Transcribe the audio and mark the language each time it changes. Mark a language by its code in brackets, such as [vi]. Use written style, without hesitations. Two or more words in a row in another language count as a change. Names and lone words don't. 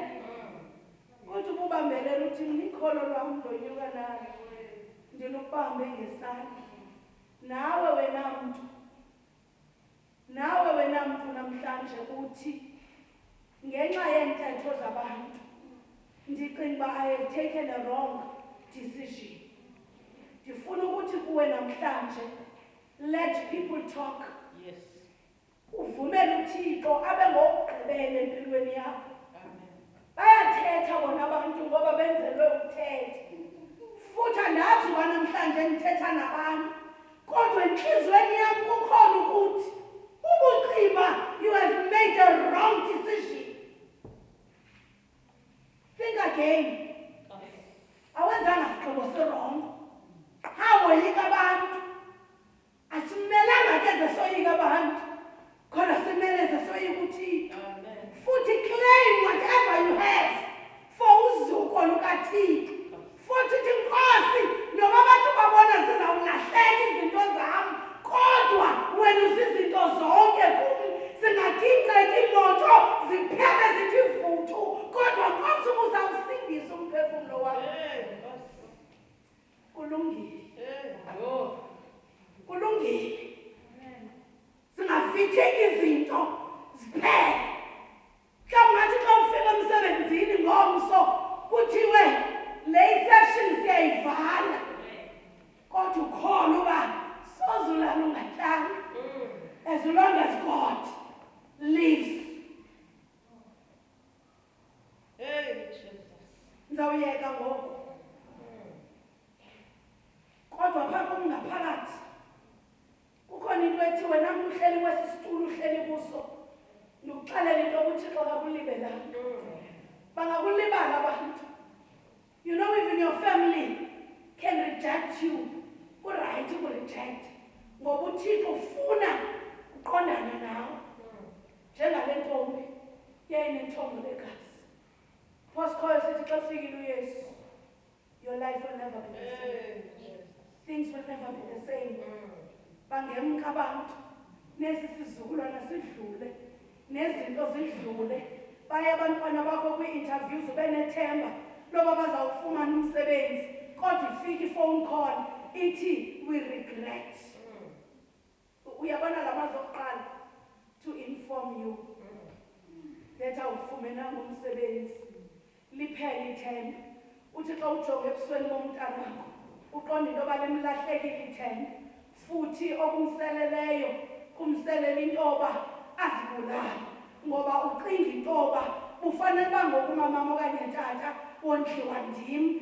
[xh] Uthi ubambelele uthi nikholo lwam ndonyuka nalo ndilubambe ngesandla. Nawe wena mntu namhlanje uthi ngenxa yeentetho zabantu ndicinga uba [en] I have taken a wrong decision. [xh] Ndifuna ukuthi kuwe namhlanje [en] let people talk. Yes. [xh] Uvumele uThixo abe ngokugqibela empilweni yakho. Bayathetha bona abantu ngoba benzelwe ukuthetha. Futhi andazi namhlanje ndithetha nabantu kodwa enhliziyweni yam kukhona ukuthi ubuciba [en] you have made a wrong decision. Think again. [xh] Awenzanga sigqibo sirongo. Hawoyika abantu. Asimelanga ke zesoyika abantu. Khona simele zesoyika uThixo. [en] futhi claim whatever you have for [xh] uzuko lukaThixo. [zu] Futhi uthi Nkosi, noma abantu babona zizawulahleka izinto zami, kodwa wena uzizinto zonke kumi. Zingadingeki imoto, ziphele zithi vuthu, kodwa Nkosi uzawusindisa umphefumulo wami. Kulungile. Kulungile. Singafitheki izinto ziphele. [xh] Mhlawumbe xa ufika emsebenzini ngomso kuthiwe le section siyayivala, kodwa ukhona uba sozulala ungahlanga. [en] As long as God lives. [xh] Ndizawuyeka ngoku. Kodwa phaa kum ngaphakathi kukhona into ethi wena uhleli kwesi situlo uhleli kuso, ndikuxelela into yokuThixo akakulibelanga. Bangakulibala abantu. [en] You know, even your family can reject you. [xh] Kuright ukureject. Ngoba uThixo ufuna uqondana nawe. Njengale ntombi yayinentombo legazi. Phosphorus sithi xa kufikile uYesu, [en] your life will never be the same. Things will never be the same. [xh] Bangemka abantu, nesi sizukulwana sidlule, nezinto zidlule. Baye abantwana bakho kwi-interviews ube nethemba loba bazawufumana umsebenzi, kodwa ifike i- [en] phone call [xh] ithi [en] we regret. [xh] Uyabona lamazwi okuqala, [en] to inform you that [xh] awufumenanga umsebenzi, liphele ithemba. Uthi xa ujonge ebusweni bomntanakho uqonda into yoba limlahlekile ithemba, futhi okumseleleyo kumselela into yoba azibulale, ngoba ucinga into yoba ufanele uba ngokumamama okanye ntata wondliwa ndim.